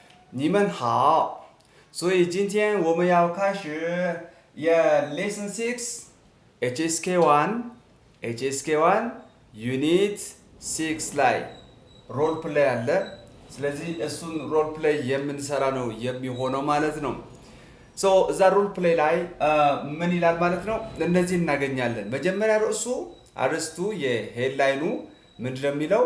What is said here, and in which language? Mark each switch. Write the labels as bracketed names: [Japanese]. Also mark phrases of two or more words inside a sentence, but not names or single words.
[Chinese] 你们好。所以今天我们要开始Lesson 6 HSK1 HSK1 Unit 6 [Amharic] ላይ [English] role play [Amharic] አለ። ስለዚህ እሱን [English] role play [Amharic] የምንሰራ ነው የሚሆነው ማለት ነው። እዛ [English] role play [Amharic] ላይ ምን ይላል ማለት ነው? እነዚህ እናገኛለን። መጀመሪያ አርዕስቱ የሄድላይኑ ምንድነው የሚለው?